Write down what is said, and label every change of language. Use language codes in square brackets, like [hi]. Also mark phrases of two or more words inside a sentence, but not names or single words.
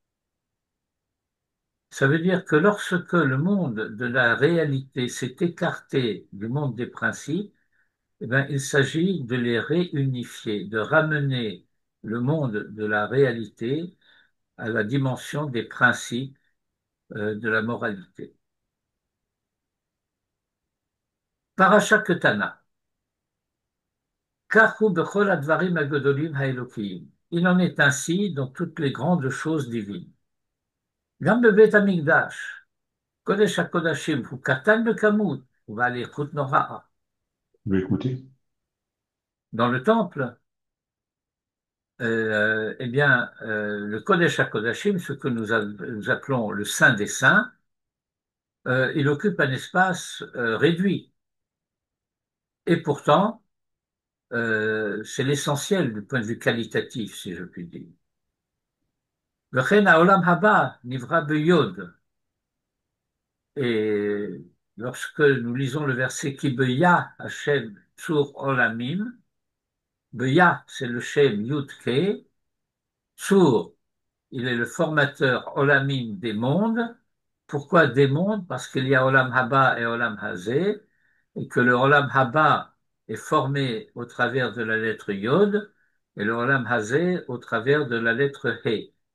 [fr] Ça veut dire que lorsque le monde de la réalité s'est écarté du monde des principes, eh bien, il s'agit de les réunifier, de ramener le monde de la réalité à la dimension des principes de la moralité. [he] פרשה קטנה. כך הוא בכל הדברים הגדולים האלוקיים. [fr] Il en est ainsi dans toutes les grandes choses divines. [he] גם בבית המקדש, קודש הקודשים, הוא קטן בכמות, הוא באיכות נורא. [fr] Je vais écouter. Dans le temple, eh bien, le [he] קודש הקודשים, [fr] ce que nous appelons le Saint des Saints, il occupe un espace réduit. Et pourtant, c'est l'essentiel du point de vue qualitatif, si je puis dire. [he] וכן העולם הבא נברא ביוד. [fr] Et lorsque nous lisons le verset [he] כי ביה השם צור עולמים, [fr] beya, c'est le [he] שם יוד-קה, [fr] tzur, il est le formateur Olamim des mondes. Pourquoi des mondes? Parce qu'il y a [he] עולם הבא [fr] et [he] עולם הזה, [fr] et que le [he] עולם הבא [fr] est formé au travers de la lettre Yod, et le [he] עולם הזה [fr] au travers de la lettre He.